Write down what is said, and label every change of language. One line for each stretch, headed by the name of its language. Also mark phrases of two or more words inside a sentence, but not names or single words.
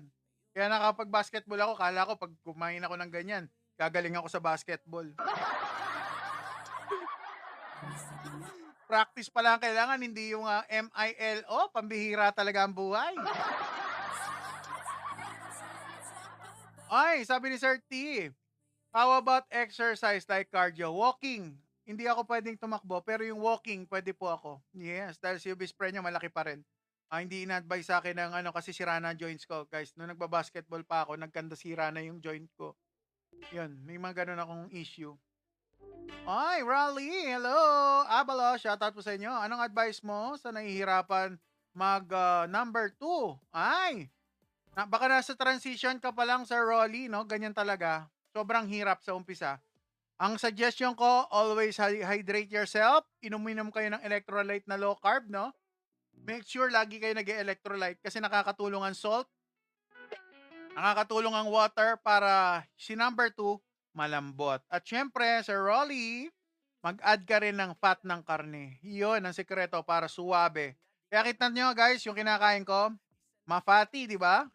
Filipino: Kaya nakapag-basketball ako, kala ko pag kumain ako ng ganyan, gagaling ako sa basketball. Practice pa lang kailangan, hindi yung MILO, pambihira talaga ang buhay. Ay, sabi ni
English: Sir T, how about exercise like cardio? Walking.
Filipino: Hindi ako pwedeng tumakbo, pero yung walking, pwede po ako. Yes, dahil si Ubis Pre niya malaki pa rin. Hindi in-advise sa akin ng ano kasi sira na ang joints ko. Guys, nung nagbabasketball pa ako, nagkanda sira na yung joint ko. Yun, may mga ganun akong issue. Ay, Raleigh, hello! Abalo, shoutout po sa inyo. Anong advice mo sa nahihirapan mag number 2? Ay, baka nasa transition ka pa lang, Sir Rolly, no? Ganyan talaga. Sobrang hirap sa umpisa. Ang suggestion ko,
English: always hydrate yourself.
Filipino: Inom kayo ng electrolyte na low carb, no?
English: Make sure
Filipino: lagi kayo nag-electrolyte kasi nakakatulong ang salt, nakakatulong ang water para si number 2 malambot. At syempre, Sir Rolly, mag-add ka rin ng fat ng karne. Yun ang sekreto para suwabe. Kaya kita nyo guys, yung kinakain ko, ma-fatty, di ba?